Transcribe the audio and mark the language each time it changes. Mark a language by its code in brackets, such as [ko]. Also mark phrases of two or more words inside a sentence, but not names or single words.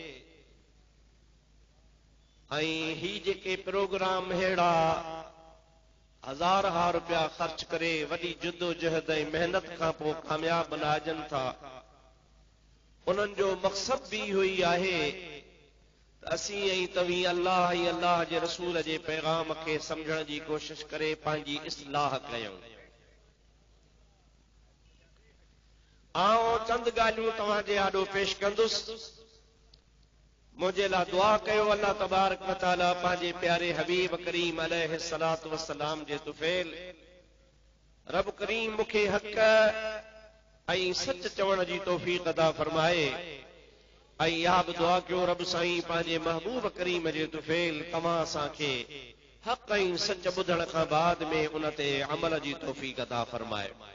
[sd] ऐं ही जेके प्रोग्राम अहिड़ा हज़ार रुपया ख़र्च करे वॾी जिद्दोजहद ऐं मेहनत खां पोइ कामयाब बणाइजनि था, उन्हनि जो मक़सद बि इहो ई आहे त असीं ऐं तव्हीं अल्लाह ऐं अल्लाह जे रसूल जे पैगाम खे सम्झण जी कोशिश करे पंहिंजी इस्लाह कयूं। आउं चंद ॻाल्हियूं तव्हां जे आॾो पेश कंदुसि। मुझे ला दुआ कयो [ar] الله تبارك وتعالى [sd] पंहिंजे प्यारे हबीब करीम [ar] عليه الصلاة والسلام [sd] जे तुफ़ैल रब करीम मूंखे हक़ ऐं सच चवण जी तौफ़ीक़ अता फरमाए। ऐं इहा बि दुआ कयो रब साईं पंहिंजे महबूब करीम जे तुफ़ैल तव्हां असांखे हक़ ऐं सच ॿुधण खां बाद में उन ते अमल जी तौफ़ीक़ अता फरमाए।